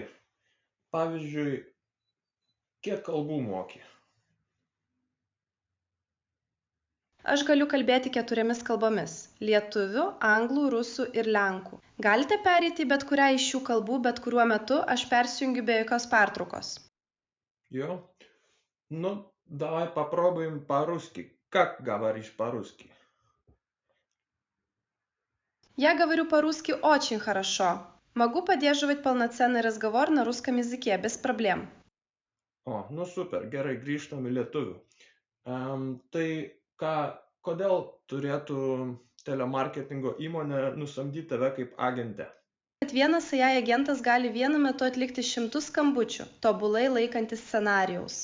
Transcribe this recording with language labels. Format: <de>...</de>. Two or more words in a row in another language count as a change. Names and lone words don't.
<lt>Pavyzdžiui, kiek kalbų moki? Aš galiu kalbėti 4 kalbomis – lietuvių, anglų, rusų ir lenkų. Galite pereiti į bet kurią iš šių kalbų, bet kuriuo metu aš persijungiu be jokios pertraukos. Jo?</lt> <ru>Ну, давай попробуем по-русски. Как говоришь по-русски? Я говорю по-русски очень хорошо. Могу поддерживать полноценный разговор на русском языке без проблем.</ru> <lt>O, nu super, gerai, grįžtam į lietuvių. Tai kodėl turėtų telemarketingo įmonė nusamdyti tave kaip agentę? Kad vienas AI agentas gali vienu metu atlikti šimtus skambučių, tobulai laikantis scenarijaus.</lt>